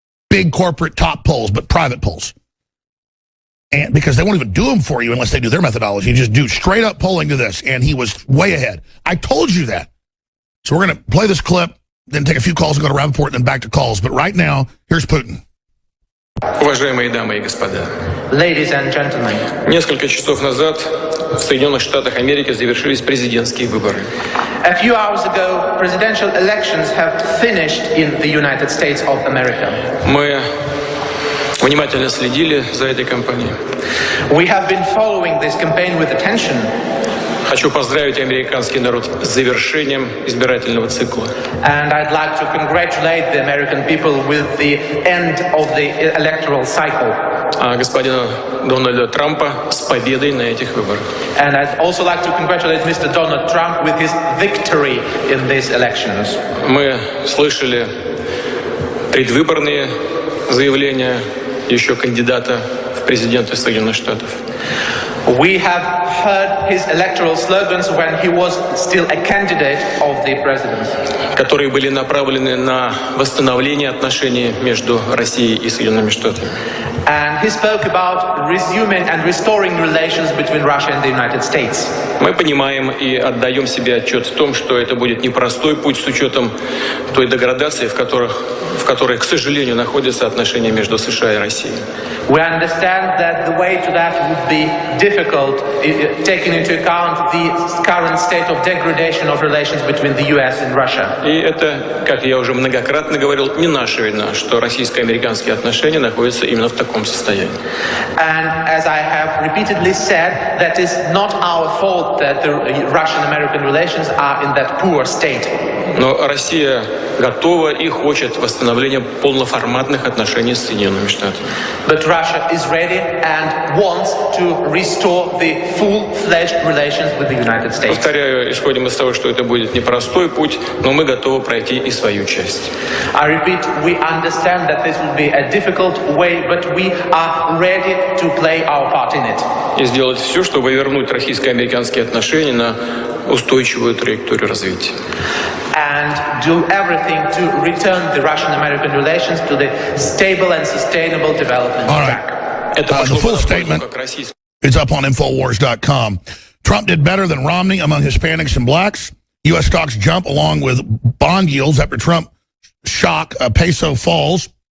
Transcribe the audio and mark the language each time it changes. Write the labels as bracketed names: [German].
[English] Big corporate top polls, but private polls. And because they won't even do them for you unless they do their methodology. You just do straight up polling to this. And he was way ahead. I told you that. So we're going to play this clip, then take a few calls and go to Rappaport, and then back to calls. But right now, here's Putin. [Russian] Уважаемые дамы и господа, [English] Ladies and gentlemen, [Russian] несколько часов назад в Соединенных Штатах Америки завершились президентские выборы. [English] a few hours ago, presidential elections have finished in the United States of America. [Russian] Мы внимательно следили за этой кампанией. [English] We have been following this campaign with attention. [Russian] Хочу поздравить американский народ с завершением избирательного цикла. [English] And I'd like to congratulate the American people with the end of the electoral cycle. [Russian] А господина Дональда Трампа с победой на этих выборах. [English] And I'd also like to congratulate Mr. Donald Trump with his victory in these elections. [Russian] Мы слышали предвыборные заявления еще кандидата в президенты Соединенных Штатов. [English] We have heard his electoral slogans when he was still a candidate of the presidency, [Russian] которые были направлены на восстановление отношений между Россией и Соединенными Штатами. [English] And he spoke about resuming and restoring relations between Russia and the United States. [Russian] Мы понимаем и отдаем себе отчет в том, что это будет непростой путь с учетом той деградации, в которой, к сожалению, находятся отношения между США и Россией. [English] We understand that the way to that would be difficult, taking into account the current state of degradation of relations between the US and Russia. [Russian] И это, как я уже многократно говорил, не наша вина, что российско-американские отношения находятся именно в таком состоянии. [English] And as I have repeatedly said, that is not our fault that the Russian-American relations are in that poor state. [Russian] Но Россия готова и хочет восстановления полноформатных отношений с Соединенными Штатами. [English] But Russia is ready and wants to restore the full-fledged relations with the United States. [Russian] Повторяю, исходим из того, что это будет непростой путь, но мы готовы пройти и свою часть. [English] I repeat, we understand that this will be a difficult way, but we are ready to play our part in it. [Russian] И сделать все, чтобы вернуть российско-американские отношения на устойчивую траекторию развития. [English] And do everything to return the Russian-American relations to the stable and sustainable development track. The full statement is up on Infowars.com. Trump did better than Romney among Hispanics and blacks. U.S. stocks jump along with bond yields after Trump shock. Peso falls.